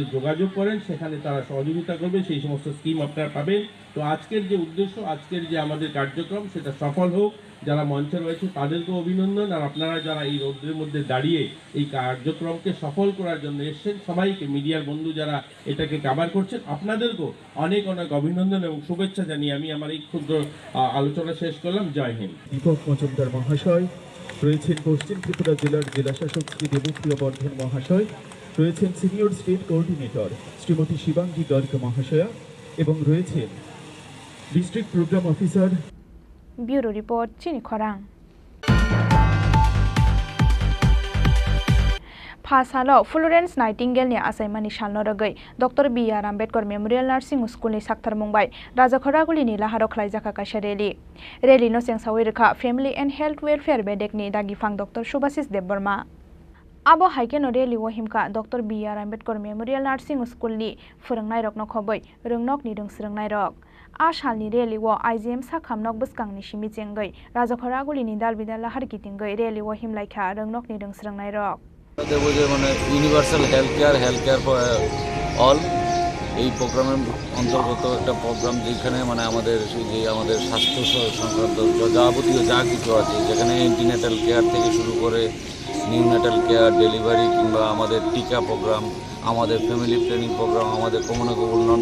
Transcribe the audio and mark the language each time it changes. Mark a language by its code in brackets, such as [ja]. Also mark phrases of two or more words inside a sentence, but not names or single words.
[bn] যোগাযোগ করেন সেখানে তারা সহযোগিতা করবে সেই সমস্ত স্কিম আপনারা পাবেন তো আজকের যে উদ্দেশ্য আজকের যে আমাদের কার্যক্রম সেটা সফল হোক যারা মঞ্চে রয়েছে তাদেরকে অভিনন্দন আর আপনারা যারা এই রোদ্রের মধ্যে দাঁড়িয়ে এই কার্যক্রমকে সফল করার জন্য এসেছেন সবাইকে মিডিয়ার বন্ধু যারা এটাকে কভার করছেন আপনাদেরকেও অনেক অনেক অভিনন্দন এবং শুভেচ্ছা জানিয়ে আমি আমার এই ক্ষুদ্র আলোচনা শেষ করলাম জয় হিন্দ দীপক মজুমদার মহাশয় রয়েছেন পশ্চিম ত্রিপুরা জেলার জেলাশাসক শ্রী দেবপ্রিয় বর্ধন মহাশয় রয়েছেন [en] Senior State Coordinator [bn] শ্রীমতী শিবাঙ্গী গর্গ মহাশয়া এবং রয়েছেন [en] District Program Officer Bureau Report [trp] Chini Khorang Pasalo Florence Nightingale ni asaimani shalno ragai Dr. B.R. Ambedkar Memorial Nursing School ni Sakthar Mumbai Raja Khoraguli ni laharo khlaijaka kaisa rally no sengsawi rekha [en] Family and Health Welfare [trp] Bedek ni dagifang Dr. Subhasis Debbarma Abo haikeno rally wahimka Dr. B.R. Ambedkar Memorial Nursing School ni forongnai rok no khoboi rungnok ni rungsrungnai rok Ashalni rally wo IGM sakhamnok buskangni simi chengai Raja Khoraguli ni dalbidal lahar kitingai rally wo himlaikha rungnok ni rungsrungnai rok [bn] দেখবো যে মানে [en] Universal Health Care for All [bn] এই প্রোগ্রামের অন্তর্গত একটা প্রোগ্রাম যেখানে মানে আমাদের যে আমাদের স্বাস্থ্য সংক্রান্ত যাবতীয় যা কিছু আছে যেখানে [en] antenatal care [bn] থেকে শুরু করে [en] neonatal care [bn] ডেলিভারি কিংবা আমাদের টিকা প্রোগ্রাম আমাদের [en] family planning program [bn] আমাদের [en] communicable non